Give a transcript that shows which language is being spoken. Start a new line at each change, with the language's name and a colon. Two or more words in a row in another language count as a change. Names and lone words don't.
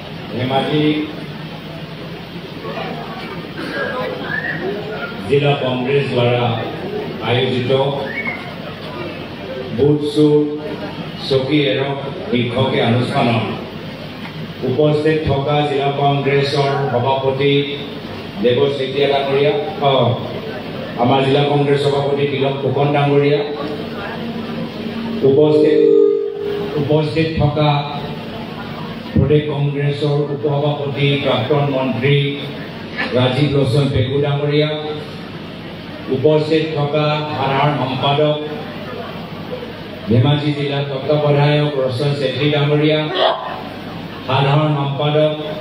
Assamese: ধেমাজি জিলা কংগ্ৰেছ দ্বাৰা আয়োজিত বুথ চুৰ চকী এৰক শীৰ্ষকে অনুষ্ঠান উপস্থিত থকা জিলা কংগ্ৰেছৰ সভাপতি দেৱজ চেতিয়া ডাঙৰীয়া আমাৰ জিলা কংগ্ৰেছ সভাপতি তিলক ফুকন ডাঙৰীয়া উপস্থিত থকা প্ৰদেশ কংগ্ৰেছৰ উপসভাপতি প্ৰাক্তন মন্ত্ৰী ৰাজীৱ লোচন পেগু ডাঙৰীয়া উপস্থিত থকা সাধাৰণ সম্পাদক ধেমাজি জিলা তত্বাৱধায়ক ৰোছন শেঠী ডাঙৰীয়া সাধাৰণ সম্পাদক